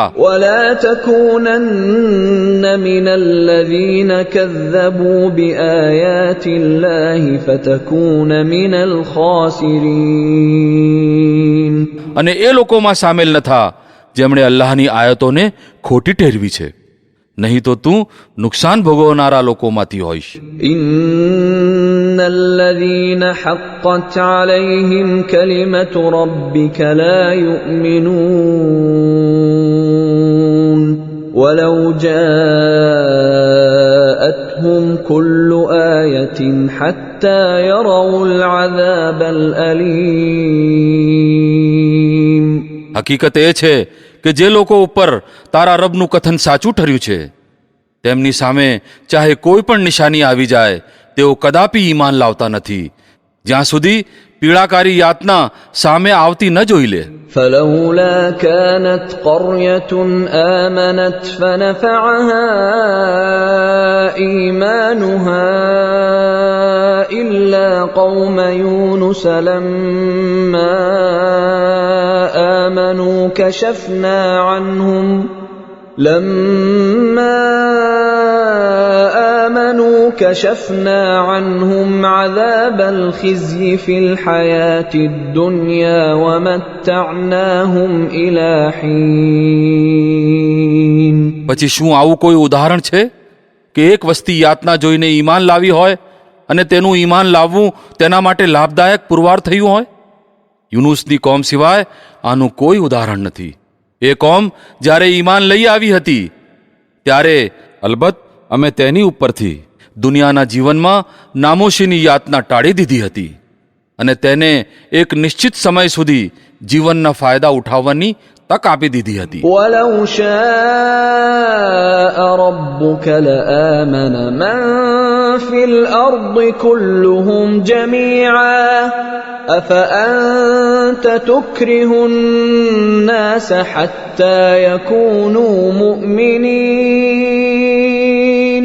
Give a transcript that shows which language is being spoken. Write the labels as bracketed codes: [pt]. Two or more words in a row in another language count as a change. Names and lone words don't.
[ar] ولا تكونن من الذين كذبوا بآيات الله فتكون من الخاسرين. [gu] અને એ લોકોમાં સામેલ ન થા જેમણે અલ્લાહની આયતોને ખોટી ઠેરવી છે, નહીં તો તું નુકસાન ભોગવનારા લોકોમાંથી હોઈશ. [ar] إن الذين حقت عليهم كلمة ربك لا يؤمنون ولو جاءتهم كل آية حتى يروا العذاب الأليم. [gu] હકીકત એ છે કે જે લોકો ઉપર તારા રબનું કથન સાચું ઠર્યું છે તેમની સામે ચાહે કોઈ પણ નિશાની આવી જાય તેઓ કદાપી ઈમાન લાવતા નથી જ્યાં સુધી પીડાકારી યાતના સામે આવતી ન જોઈ લે. [ar] فلولا كانت قرية آمنت فنفعها إيمانها إلا قوم يونس لما آمنوا كشفنا عنهم عذاب الخزي في الحياة الدنيا ومتعناهم إلى حين. [gu] પછી શું આવું કોઈ ઉદાહરણ છે કે એક વસ્તી યાતના જોઈને ઈમાન લાવી હોય અને તેનું ઈમાન લાવવું તેના માટે લાભદાયક પુરવાર થયું હોય? યુનુસની કોમ સિવાય આનું કોઈ ઉદાહરણ નથી. એ કોમ જ્યારે ઈમાન લઈ આવી હતી ત્યારે અલબત્ત અમે તેની ઉપરથી દુનિયાના જીવનમાં નામોશીની યાતના ટાળી દીધી હતી અને તેને એક નિશ્ચિત સમય સુધી જીવનના ફાયદા ઉઠાવવાની તક આપી દીધી હતી. [ar] ولو شاء ربك لآمن من في الأرض كلهم جميعا أفأنت تكره الناس حتى يكونوا مؤمنين.